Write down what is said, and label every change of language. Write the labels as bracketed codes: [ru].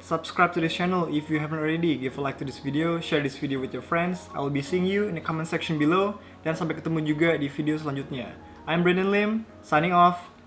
[en] Subscribe to this channel if you haven't already. Give a like to this video, share this video with your friends. I will be seeing you in the comment section below. [id] Dan sampai ketemu juga di video selanjutnya. [en] I'm Brandon Lim, signing off.